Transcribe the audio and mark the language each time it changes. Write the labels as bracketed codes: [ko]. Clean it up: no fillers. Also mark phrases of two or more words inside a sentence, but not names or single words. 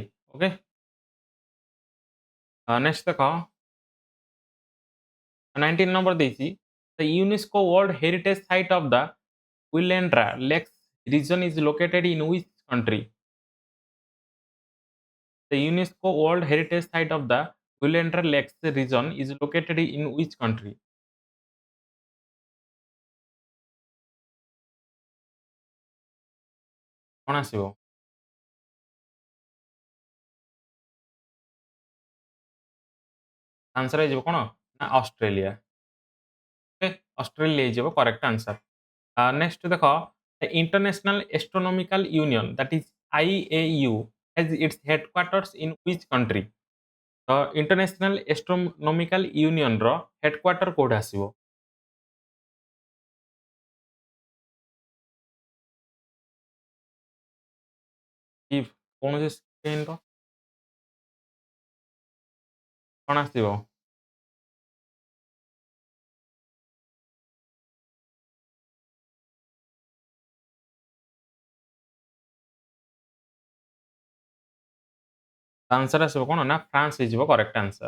[en] ଓକେ ନେକ୍ସଟ [or] ଦେଖ 19 नंबर ଦେଇଛି [en] the UNESCO World Heritage Site of the Willendra Lakes region is located in which country? The UNESCO World Heritage Site of the Willendra Lakes region is located in which country? [or] କଣ ଆସିବ ଆନ୍ସର ହେଇଯିବ କଣ ନା ଅଷ୍ଟ୍ରେଲିଆ। ଓକେ ଅଷ୍ଟ୍ରେଲିଆ ହେଇଯିବ [en] correct answer. ନେକ୍ସଟ ଦେଖ ଇଣ୍ଟରନ୍ୟାସନାଲ ଏଷ୍ଟ୍ରୋନୋମିକାଲ ୟୁନିୟନ that is IAU has its headquarters in which country? [or] ତ ଇଣ୍ଟରନ୍ୟାସନାଲ ଏଷ୍ଟ୍ରୋନୋମିକାଲ ୟୁନିୟନ ର ହେଡକ୍ୱାର୍ଟର କୋଉଠି ଆସିବ କି କୌଣସି ସେକେଣ୍ଡ କଣ ଆସିବ ଆନ୍ସର ଆସିବ କଣ ନା ଫ୍ରାନ୍ସ ହେଇଯିବ [en] correct answer.